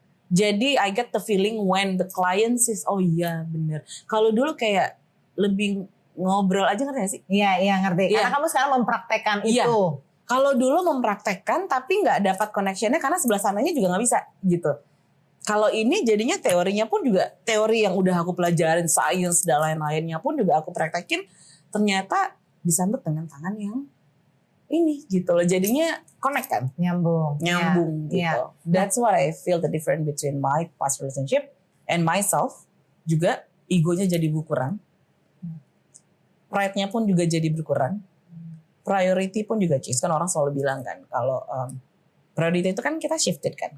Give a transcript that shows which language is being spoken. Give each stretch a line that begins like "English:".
English: Jadi I get the feeling when the client says,
Indonesian: oh iya bener. Kalau dulu kayak lebih ngobrol aja, ngerti gak sih? Iya ngerti. Iya. Karena kamu sekarang mempraktekkan Iya. itu. Kalau dulu mempraktekkan tapi nggak dapat connectionnya karena sebelah sananya juga nggak bisa gitu. Kalau ini jadinya teorinya pun juga teori yang udah aku pelajarin, science dan lain-lainnya pun juga aku praktekin, ternyata disambut dengan tangan yang ini gitu loh. Jadinya connect kan? Nyambung Gitu.
English: Yeah. That's what I feel the difference between my past relationship and myself.
Indonesian: Juga egonya jadi berkurang. Pride-nya pun juga jadi berkurang. Priority pun juga change. Kan orang selalu bilang kan kalau priority itu kan kita shifted kan.